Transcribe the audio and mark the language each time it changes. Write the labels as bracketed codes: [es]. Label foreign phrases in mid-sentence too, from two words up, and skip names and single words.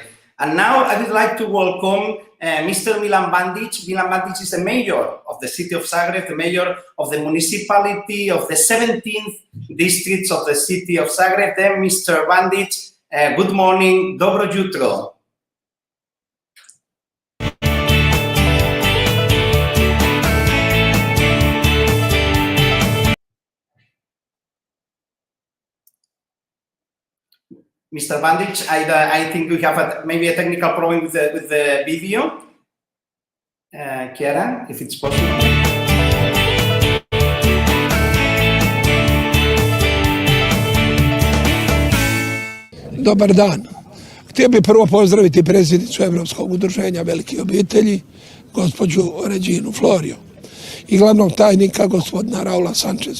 [en] And now I would like to welcome Mr. Milan Bandic. Milan Bandic is the mayor of the city of Zagreb, the mayor of the municipality of the 17th districts of the city of Zagreb. Then Mr. Bandic, good morning, [hr] dobro jutro. [en] Mr. Bandic, I think we have maybe a technical problem with the video. Chiara, if it's possible. [hr] Dobar dan. Htio bih prvo pozdraviti predsjednicu Europskog udruženja velikih obitelji, gospođu Reginu Florio I glavnog tajnika gospodina Raula Sančeza.